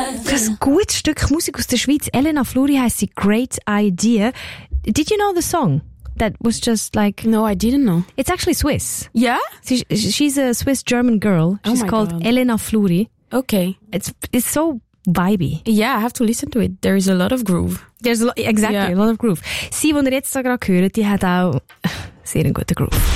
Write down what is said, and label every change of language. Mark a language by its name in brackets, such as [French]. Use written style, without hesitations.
[German] Das gute Stück Musik aus der Schweiz, Elena Fluri, heisst sie Great Idea. [English] Did you know the song? That was just like... No, I didn't know. It's actually Swiss. Yeah? She's a Swiss-German girl. She's called Elena Fluri. Okay. It's so vibey. Yeah, I have to listen to it. There is a lot of groove. There's a lot of groove. [German] Sie, die ihr jetzt da gerade hört, die hat auch sehr einen guten Groove.